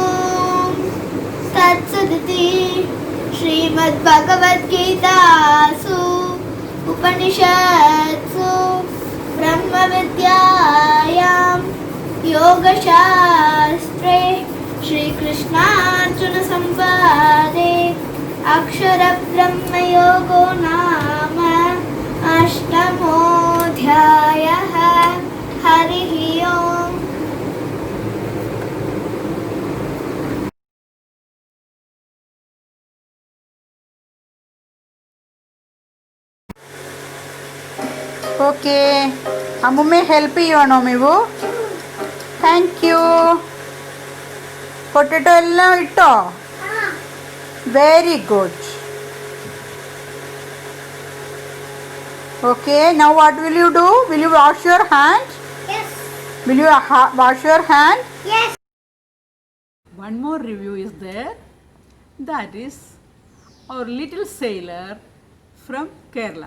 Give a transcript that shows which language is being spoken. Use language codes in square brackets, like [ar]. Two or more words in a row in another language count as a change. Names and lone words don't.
[sa] तत्सदिति श्रीमद्भगवद्गीतासु उपनिषत्सु ब्रह्मविद्यायां योगशास्त्रे श्रीकृष्णार्जुनसंवादे अक्षरब्रह्मयोगो नाम अष्टमोऽध्यायः हरिः ओम् [en] ಓಕೆ [kn] ಅಮ್ಮೊಮ್ಮೆ ಹೆಲ್ಪ್ ಮಾಡೋಣ ನೀವು [en] thank you [kn] ಪೊಟೆಟೊ ಎಲ್ಲ ಇಟ್ಟೋ [en] very good okay now what will you do will you wash your hand Yes. will you wash your hand Yes. One more review is there, that is our little sailor from Kerala.